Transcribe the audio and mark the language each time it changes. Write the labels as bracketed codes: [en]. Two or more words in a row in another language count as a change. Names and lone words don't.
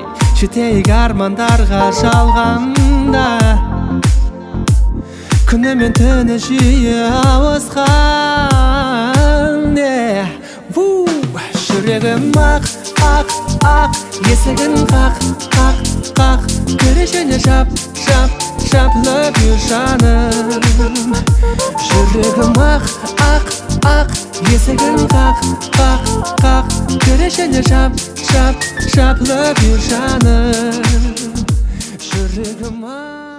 [kk] Жетейік армандарға жалғанда, күні мен түні жиі ауысқан. Жүрегім ақ, ақ, ақ, есігін қақ, қақ, қақ, кірішіне жап, жап, жап, [en] love you жаным. [kk] Жүрегім ақ, ақ, ақ, есігін қақ, қақ, қақ, кірішіне жап, жап, жап, [en] love you жаным. [kk] Жүрегім ақ.